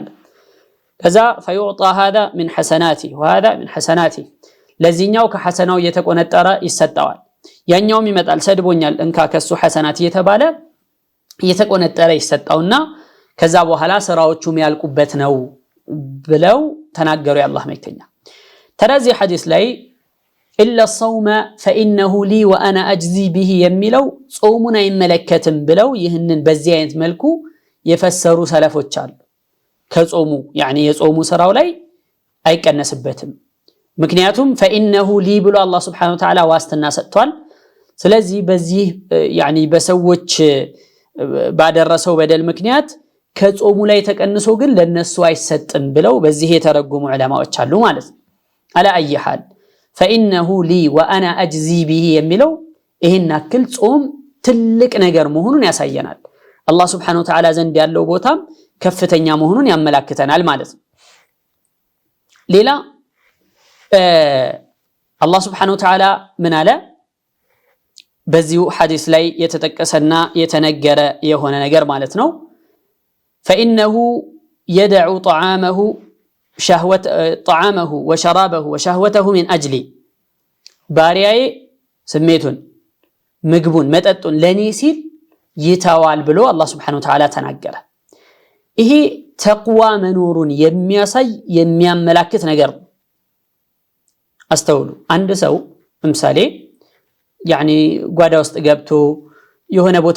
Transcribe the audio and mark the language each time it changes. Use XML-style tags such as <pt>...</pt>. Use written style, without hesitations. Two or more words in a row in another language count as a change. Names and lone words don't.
<am>ያለው። ከዛ</am> <ar>فيعطى هذا من حسناته وهذا من حسناته</ar> <am>ለዚህኛው ከሐሰናው እየተቆነጠረ ይሰጠዋል። ያኛውም ይመጣል ሰድቦኛል እንካ ከሱ ሐሰናት እየተባለ እየተቆነጠረ ይሰጣውና ከዛ በኋላ ስራዎቹም ያልቁበት ነው ብለው ተናገሩ የአላህ መልእክተኛ። ተረዚህ ሐዲስ ላይ ኢላ</am> <ar>الصوم فانه لي وانا اجزي به</ar> <am>የሚለው ጾሙን አይመለከትም ብለው ይህንን በዚህ አይነት መልኩ የፈሰሩ ሰለፎች አሉ። ከጾሙ ያኒ የጾሙ ስራው ላይ አይቀነስበትም። ምክንያቱም</am> <ar>فانه لي</ar> <am>ብሎ አላህ</am> <ar>سبحانه وتعالى</ar> <am>ዋስትና ሰጥቷል። ስለዚህ በዚህ ያኒ በሰዎች ባደረሰው በደል ምክንያት ከጾሙ ላይ ተቀንሶ ግን ለነሱ አይሰጥም ብለው በዚህ የተረጉሙ ዑለማዎች አሉ ማለት ነው።</am> <ar>على أي حال فإنه لي وأنا أجزي به</ar> <am>የሚለው ይሄን አክል ጾም ትልቅ ነገር መሆኑን ያሳየናል። አላህ</am> <ar>سبحانه وتعالى</ar> <am>ዘንድ ያለው ቦታም ከፍተኛ መሆኑን ያመላክተናል ማለት ነው። ሌላ አላህ</am> <ar>سبحانه وتعالى</ar> <am>ምን አለ? በዚሁ ሐዲስ ላይ የተጠቀሰና የተነገረ የሆነ ነገር ማለት ነው።</am> <ar>فإنه يدع طعامه وشرابه وشهوته من أجل</ar> <am>ባሪያዬ ስሜቱን ምግቡን መጠጡን ለኔ ሲል ይተዋል ብሎ አላህ Subhanahu</am> <ar>وتعالى</ar> <am>ተናገረ። ይሄ ተቅዋ መኖሩን የሚያሳይ የሚያመላክት ነገር ነው። አስተውሉ። አንድ ሰው ለምሳሌ ያኒ ጓዳ ውስጥ ገብቶ የሆነ ቦታ</am>